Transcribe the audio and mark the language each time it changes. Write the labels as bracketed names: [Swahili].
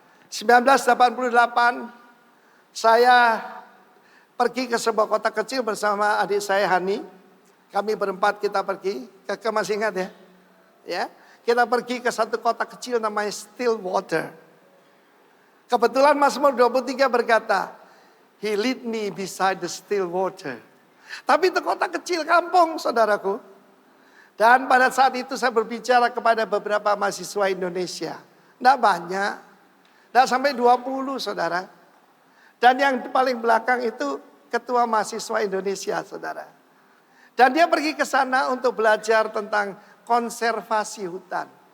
[Indonesian] 1988 saya pergi ke sebuah kota kecil bersama adik saya Hani. Kami berempat kita pergi, masih ingat ya? Ya, kita pergi ke satu kota kecil namanya Stillwater. Kebetulan Mazmur 23 berkata, [English] He lead me beside the still water. [Indonesian] Tapi itu kota kecil kampung saudaraku. Dan pada saat itu saya berbicara kepada beberapa mahasiswa Indonesia. Tidak banyak. Tidak sampai 20 saudara. Dan yang paling belakang itu ketua mahasiswa Indonesia saudara. Dan dia pergi ke sana untuk belajar tentang konservasi hutan.